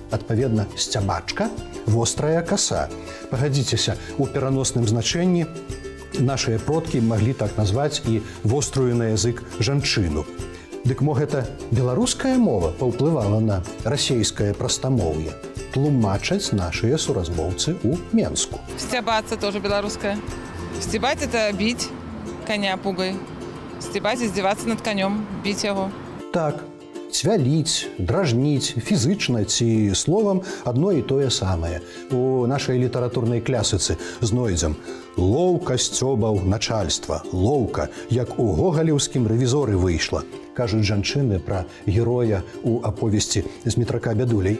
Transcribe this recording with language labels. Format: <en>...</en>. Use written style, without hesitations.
<be>Адпаведна, сцябачка – вострая каса. Пагадзіцеся, у пераносным значэнні нашыя продкі маглі так назваць і вострую на язык жанчыну. Дык мо гэта беларуская мова паўплывала на расейскае прастамоўе? Тлумачаць нашыя суразмоўцы ў Менску.</be> <ru>Стебаться тоже белорусское. Стебать – это бить коня пугой. Стебать – издеваться над конем, бить его.</ru> <be>Так, цвяліць, дражніць, фізычна ці словам адно і тое самае. У нашай літаратурнай клясыцы знойдзем «Лоўка сцёбаў начальства», «Лоўка», як у гогалеўскім рэвізоры выйшла. Кажуць жанчыны пра героя у аповесці Змітрака Бядулей.</be>